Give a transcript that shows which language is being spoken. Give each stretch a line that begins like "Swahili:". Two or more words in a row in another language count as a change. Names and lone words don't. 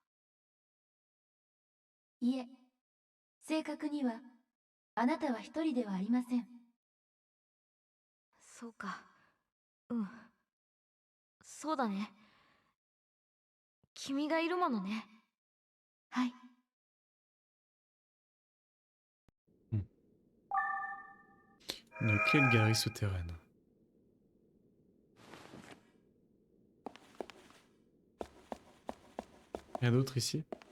Japanese: いえ、正確にはあなたは一人ではありません。そうか。うん。そうだね。君がいるものね。はい。
French: Une clé de galerie souterraine. Rien d'autre ici?